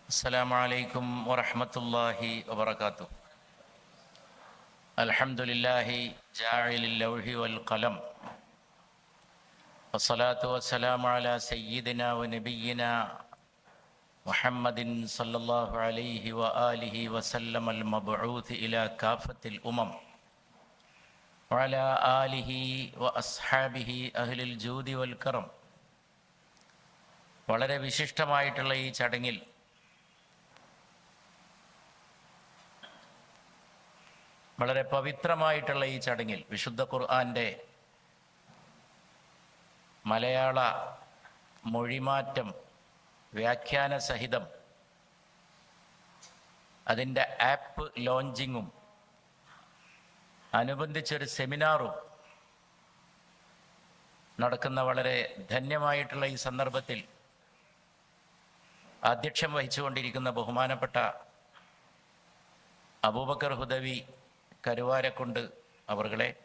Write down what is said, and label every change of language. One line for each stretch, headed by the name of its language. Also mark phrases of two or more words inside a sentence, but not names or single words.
Arabic: السلام عليكم ورحمة الله وبركاته. الحمد لله جاعل اللوح والقلم، والصلاة والسلام على سيدنا ونبينا محمد صلى الله عليه وآله وسلم المبعوث إلى كافة الأمم وعلى آله وأصحابه أهل الجود والكرم.
Malayalam: വളരെ വിശിഷ്ടമായിട്ടുള്ള ഈ ചടങ്ങിൽ വളരെ പവിത്രമായിട്ടുള്ള ഈ ചടങ്ങിൽ വിശുദ്ധ ഖുർആന്റെ മലയാള മൊഴിമാറ്റം വ്യാഖ്യാന സഹിതം അതിൻ്റെ
English: app launching
Malayalam: അനുബന്ധിച്ചൊരു സെമിനാറും നടക്കുന്ന വളരെ ധന്യമായിട്ടുള്ള ഈ സന്ദർഭത്തിൽ അധ്യക്ഷം വഹിച്ചുകൊണ്ടിരിക്കുന്ന ബഹുമാനപ്പെട്ട അബൂബക്കർ ഹുദവി കരുവാരക്കുണ്ട് അവർകളെ,